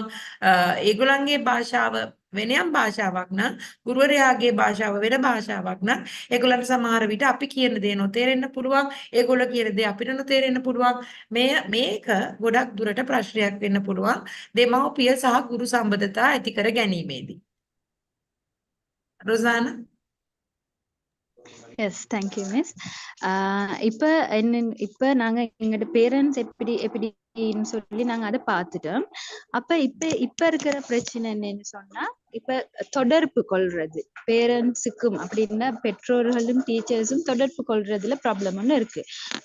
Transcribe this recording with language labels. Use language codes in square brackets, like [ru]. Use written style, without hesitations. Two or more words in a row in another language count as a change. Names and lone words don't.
[si] ඒගොල්ලන්ගේ භාෂාව වෙනයම් භාෂාවක් නම් ගුරුවරයාගේ භාෂාව වෙන භාෂාවක් නම් ඒගොල්ලන්ට සමහර විට අපි කියන දේ නොතේරෙන්න පුළුවන්. ඒගොල්ලෝ කියන දේ අපිට නොතේරෙන්න පුළුවන්. මේක ගොඩක් දුරට ප්‍රශ්නයක් වෙන්න පුළුවන් දෙමව්පිය සහ ගුරු සම්බන්ධතා ඇති කර ගැනීමේදී. රොසානා. [en] Yes thank you miss. [ta] இப்போ நாங்க எங்களோட பேரண்ட்ஸ் எப்படின்னு சொல்லி நாங்க அதை பார்த்துட்டோம். அப்ப இப்ப இருக்கிற பிரச்சனை என்னன்னு சொன்னா இப்ப தொடர்பு கொள்றது பேரண்ட்ஸுக்கும் அப்படின்னா பெற்றோர்களும் டீச்சர்ஸும் தொடர்பு கொள்றதுல ப்ராப்ளம் ஒன்று இருக்கு.